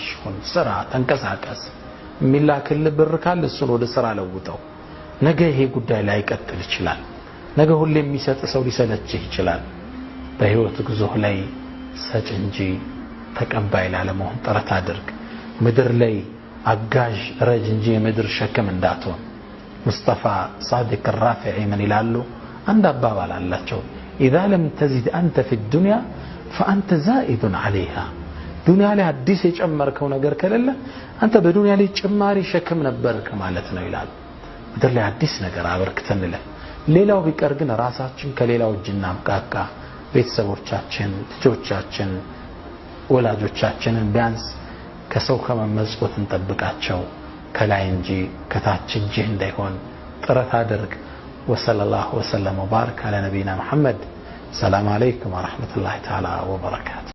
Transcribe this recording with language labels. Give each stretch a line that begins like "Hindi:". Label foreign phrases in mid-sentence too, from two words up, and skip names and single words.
Amharic: ሁን ስራ ተንቀሳቀስ ሚላክል ብር ካለ እሱን ወደ ስራ ለውጠው ነገ ይሄ ጉዳይ ላይ ቀጥል ይችላል ነገ ሁሌ የሚሰጥ ሰው ሊሰለችህ ይችላል በህይወት ጉዞ ላይ ሰጭ እንጂ ተቀባይ ላለመሆን ጥረት አድርግ ምድር ላይ አጋዥ ረጅ እንጂ የምድር ሸክም እንዳትሆን ሙስጠፋ
Arabic: صادق الرافعي من
Amharic: ይላሉ አንድ አባባል አላቸው
Arabic: اذا لم تزد انت في الدنيا فانت زائد عليها
Amharic: ዱንያ ላይ አዲስ የጨመርከው ነገር ከሌለ አንተ በዱንያ ላይ ጭማሪ ሸክም ነበርክ ማለት ነው ይላል ምድር ላይ አዲስ ነገር አበርክተንለ ሌላው ቢቀር ግን ራሳችን ከሌላው እጅና አብቃቃ ቤተሰቦቻችን ልጆቻችን ወላጆቻችንን ቢያንስ ከሰው ከመመጽወት እንጠብቃቸው ከላይ እንጂ ከታች እጅ እንዳይሆን ጥረት አድርግ
Arabic: وصلى الله وسلم وبارك على نبينا محمد السلام عليكم ورحمة الله تعالى وبركاته